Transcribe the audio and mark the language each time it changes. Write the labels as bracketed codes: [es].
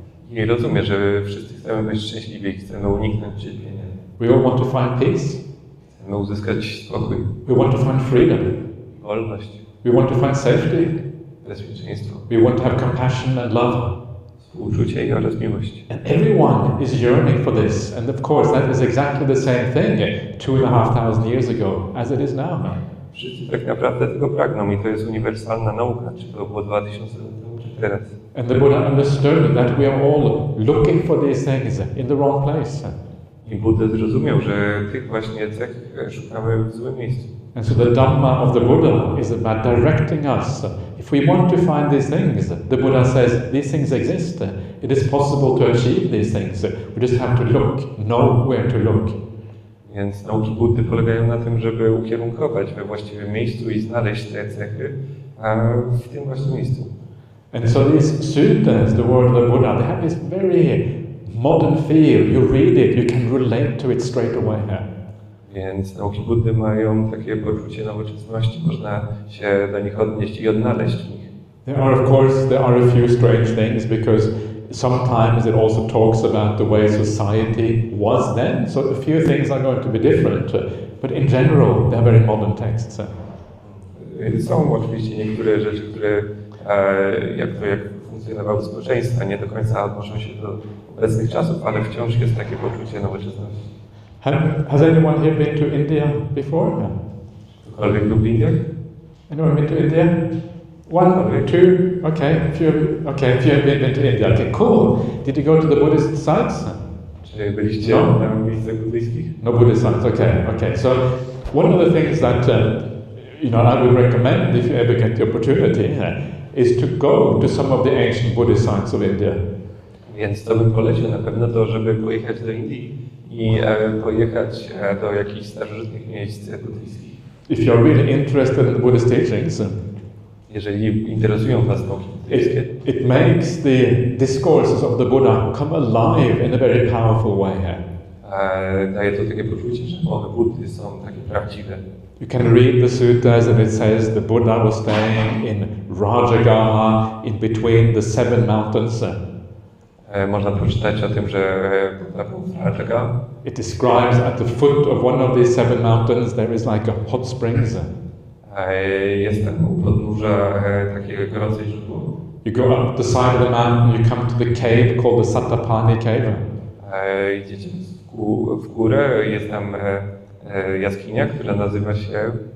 [pl] I rozumie, że wszyscy chcemy być szczęśliwi, chcemy uniknąć cierpienia. [en] We all want to find peace. [pl] Chcemy uzyskać spokój. [en] We want to find freedom. [pl] Wolność. [en] We want to find safety. [pl] Bezpieczeństwo. [en] We want to have compassion and love. [pl] Współczucie oraz miłość. [en] And everyone is yearning for this. And of course that is exactly the same thing 2,500 years ago as it is now. [pl] Wszyscy tak naprawdę tego pragną i to jest uniwersalna nauka, czy to było 2000 lat temu, czy teraz. [en] And the Buddha understood that we are all looking for these things in the wrong place. [pl] I Buddha zrozumiał, że tych właśnie cech szukamy w złym miejscu. [en] And so the Dhamma of the Buddha is about directing us. If we want to find these things, the Buddha says these things exist. It is possible to achieve these things. We just have to look, know where to look. [pl] Więc nauki Buddy polegają na tym, żeby ukierunkować we właściwym miejscu i znaleźć te cechy w tym właśnie miejscu. [en] And so these suttas, the word of the Buddha, they have this very modern feel. You read it, you can relate to it straight away. [pl] Więc nauki Buddy mają takie poczucie nowoczesności, można się do nich odnieść i odnaleźć w nich. [en] There are a few strange things because sometimes it also talks about the way society was then. So a few things are going to be different, but in general, they're very modern texts. [pl] Są oczywiście niektóre rzeczy, które jak funkcjonowały społeczeństwa, nie do końca odnoszą się do obecnych czasów, ale wciąż jest takie poczucie nowoczesności. [en] Has anyone here been to India before? [pl] Ktokolwiek był w Indiach? [en] Anyone been to India? One, two, okay. If you've been to India, okay, cool. Did you go to the Buddhist sites? [pl] Czy byliście na miejscach buddyjskich? [en] No Buddhist sites, okay. So one of the things that I would recommend if you ever get the opportunity is to go to some of the ancient Buddhist sites of India. [pl] Więc to bym polecił na pewno to, żeby pojechać do Indii i pojechać do jakichś starożytnych miejsc buddyjskich. [en] If you're really interested in the Buddhist teachings, [pl] jeżeli interesują Was nauki buddyjskie, [en] it makes the discourses of the Buddha come alive in a very powerful way. [pl] Daje to takie poczucie, że mowy Buddy są takie prawdziwe. [en] You can read the suttas and it says the Buddha was staying in Rajagaha in between the 7 mountains. [pl] Można przeczytać o tym, że Buddha był w Rajagaha. [en] It describes at the foot of one of these 7 mountains there is like a hot springs. [pl] Jest tam u podnóża takie gorące źródło. [en] You go up the side of the mountain, you come to the cave called the Satapani Cave. [pl] Idziecie w górę, jest tam jaskinia, która nazywa się